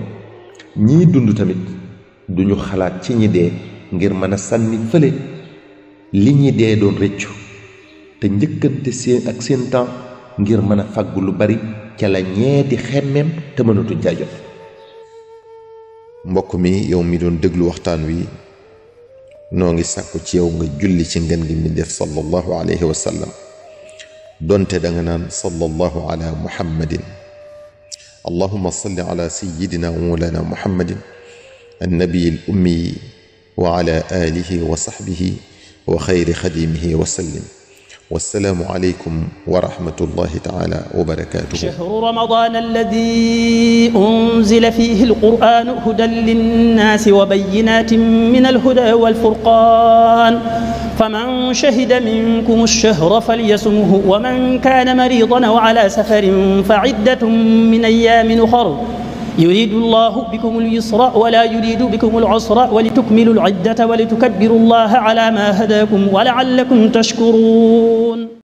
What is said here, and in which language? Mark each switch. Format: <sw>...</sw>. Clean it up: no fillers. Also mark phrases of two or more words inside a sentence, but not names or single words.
<wo>ñii dund tamit duñu xalaat ci ñi dee ngir mën a sànni fële li ñi dee doon rëccu, te njëkkante seen ak seen temps ngir mën a fàggu lu bari ca la ñee di xemmeem te mënatuñ caa jot. mbokk mi, yow mi doon déglu waxtaan wi, noo ngi sàkku ci yow nga julli ci ngën gi mi def</wo> <ar>صلى الله عليه وسلم,</ar> <wo>donte da nga naan</wo> <ar>صلى الله على محمد. اللهم صل على سيدنا ومولانا محمد النبي الأمي وعلى آله وصحبه وخير خادمه وسلم. والسلام عليكم ورحمة الله تعالى وبركاته. شهر رمضان الذي أنزل فيه القرآن هدى للناس وبينات من الهدى والفرقان، فمن شهد منكم الشهر فليصمه، ومن كان مريضا أو على سفر فعدة من أيام أخر، يريد الله بكم اليسر ولا يريد بكم العسر ولتكملوا العدة ولتكبروا الله على ما هداكم ولعلكم تشكرون.</ar>